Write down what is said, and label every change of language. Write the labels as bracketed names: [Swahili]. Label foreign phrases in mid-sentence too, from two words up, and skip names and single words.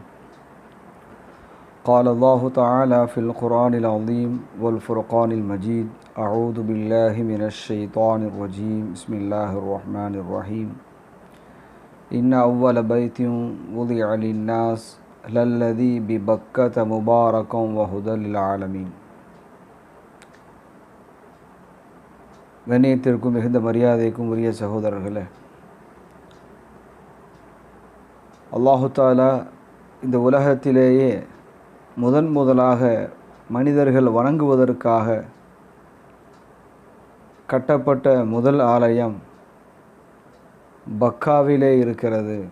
[Arabic] قال الله تعالى في القرآن العظيم والفرقان المجيد: أعوذ بالله من الشيطان الرجيم. بسم الله الرحمن الرحيم. إن أول بيت وضع للناس للذي ببكة مباركا وهدى للعالمين. [Tamil] கண்ணியத்திற்கும் மிகுந்த மரியாதைக்கும் உரிய சகோதரர்களே, [Arabic] الله تعالى [Tamil] இந்த உலகத்திலேயே முதலாக மனிதர்கள் வணங்குவதற்காக கட்டப்பட்ட முதல் ஆலயம் பக்காவிலே இருக்கிறது.